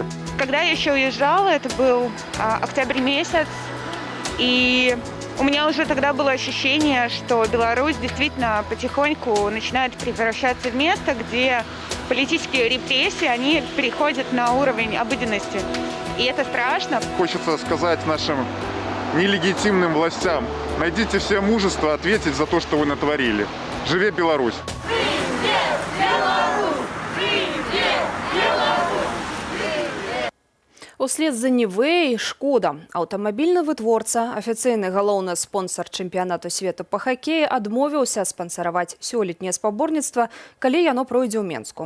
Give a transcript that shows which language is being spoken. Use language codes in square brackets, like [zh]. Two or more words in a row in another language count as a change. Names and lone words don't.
[ru] Когда я еще уезжала, это был октябрь месяц, и у меня уже тогда было ощущение, что Беларусь действительно потихоньку начинает превращаться в место, где политические репрессии, они переходят на уровень обыденности. И это страшно. Хочется сказать нашим нелегитимным властям: найдите все мужество ответить за то, что вы натворили. [be] Живе Беларусь! Услед за Нівэй «Шкода». Аўтамабільны вытворца, афіцыйны галоўны спонсар чэмпіянату свету па хакеі, адмовіўся спансараваць сёлетняе спаборніцтва, калі яно пройдзе ў Менску.